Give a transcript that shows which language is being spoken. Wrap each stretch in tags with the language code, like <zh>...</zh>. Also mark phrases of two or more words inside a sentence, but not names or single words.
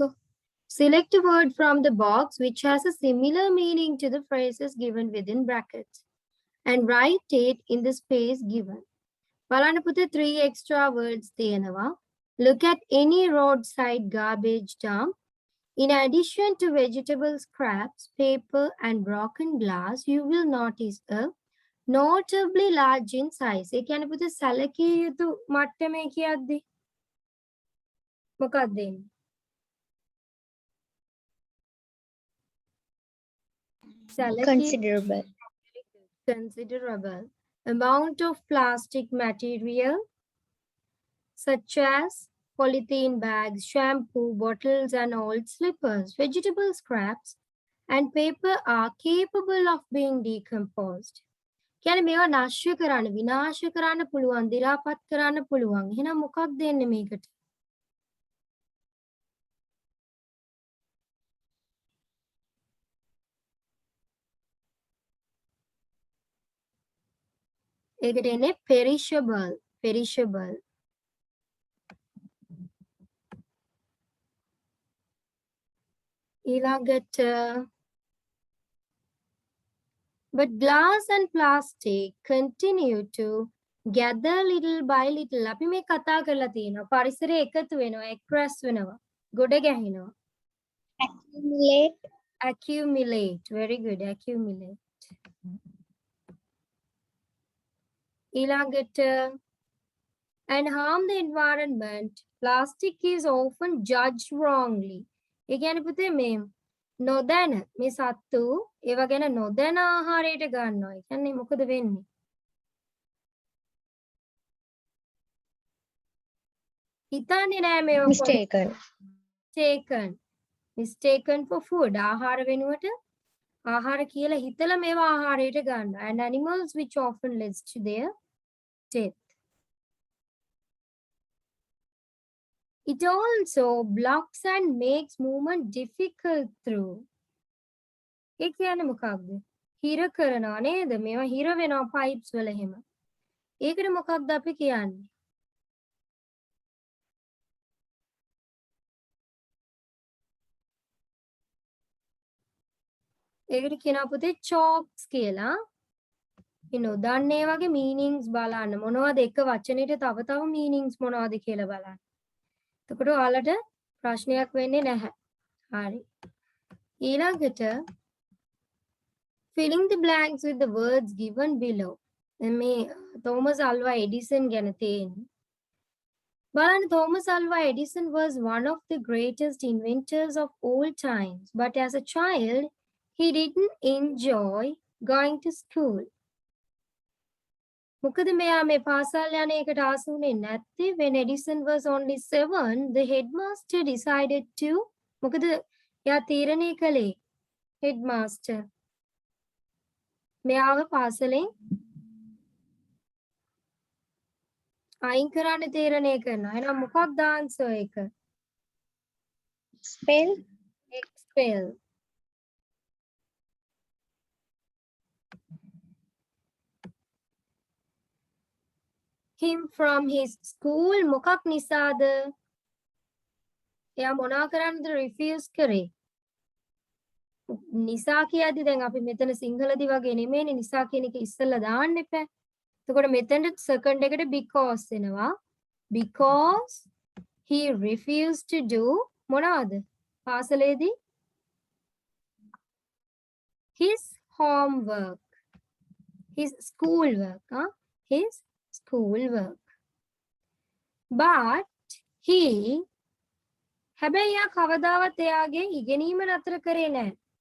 <en>Select a word from the box which has a similar meaning to the phrases given within brackets and write it in the space given.</en> <si>බලන්න පුතේ</si> <en>3 extra words</en> <si>තියෙනවා.</si> <en>Look at any roadside garbage dump. In addition to vegetable scraps, paper and broken glass, you will notice a notably large in size.</en> <si>ඒ කියන්නේ පුතේ සැලකිය යුතු මට්ටමේ කියද්දි මොකක්ද එන්නේ?</si> <en>Considerable. Considerable amount of plastic material such as polythene bags, shampoo, bottles and old slippers, vegetable scraps and paper are capable of being decomposed.</en> <si>කියන්නේ මේවා නැශ්‍ය කරන්න විනාශ කරන්න පුළුවන්, දිරාපත් කරන්න පුළුවන්. එහෙනම් මොකක්ද දෙන්නේ මේකට? ඒකට එන්නේ perishable.</si> <en>Perishable. ඊළඟට but glass and plastic continue to gather little by little.</en> <si>අපි මේ කතා කරලා තියෙනවා පරිසරය එකතු වෙනවා, එක්රැස් වෙනවා, ගොඩ ගැහෙනවා.</si> <en>Accumulate. Accumulate. Very good. Accumulate. ඊළඟට and harm the environment. Plastic is often judged wrongly.</en> <si>ඒ කියන්නේ පුතේ මේ නොදැන මේ සත්තු ඒවා ගැන නොදැන ආහාරයට ගන්නවා. ඒ කියන්නේ මොකද වෙන්නේ? හිතන්නේ නෑ මේවා</si> <en>Mistaken. mistaken for food.</en> <si>ආහාර වෙනුවට ආහාර කියලා හිතලා මේවා ආහාරයට ගන්නවා.</si> <en>And animals which often leads to their death. It also blocks and makes movement difficult through.</en> <si>ඒ කියන්නේ මොකක්ද? හිර කරනවා නේද? මේවා හිර වෙනවා pipes වල එහෙම. ඒකට මොකක්ද අපි කියන්නේ? ඒකට කියනවා පුතේ chalks කියලා. මේ නොදන්නේ වගේ meanings බලන්න. මොනවද එක වචනෙට තව meanings මොනවද කියලා බලන්න. එතකොට ඔයාලට ප්‍රශ්නයක් වෙන්නේ නැහැ. හරි.</si> <en>ඊළඟට filling the blanks with the words given below.</en> <si>මේ Thomas Alva Edison ගැන තියෙන්නේ.</si> <en>බලන්න Thomas Alva Edison was one of the greatest inventors of all times, but as a child he didn't enjoy going to school.</en> <si>මොකද මෙයා මේ පාසල් යන එකට ආස වුණේ නැත්තේ.</si> <en>When Edison was only 7, the headmaster decided to</en> <si>මොකද එයා තීරණය කළේ headmaster මෙයාව පාසලෙන් අයින් කරන්න තීරණය කරනවා. එහෙනම් මොකක්ද answer එක?</si> <en>Expel. Expel. Him from his school</en> <si>මොකක් නිසාද? එයා මොනවා කරන්නද refuse කරේ? නිසා කියද්දි දැන් අපි මෙතන සිංහලදී වගේ නෙමෙයිනේ නිසා කියන එක ඉස්සෙල්ලා දාන්න එපා. එතකොට මෙතන second එකට because එනවා.</si> <en>Because he refused to do</en> <si>මොනවද පාසලේදී</si> <en>his homework his schoolwork his schoolwork but he</en> <si>හැබැයි යා කවදාවත් එයාගේ ඉගෙනීම නතර කරේ නැහැ</si>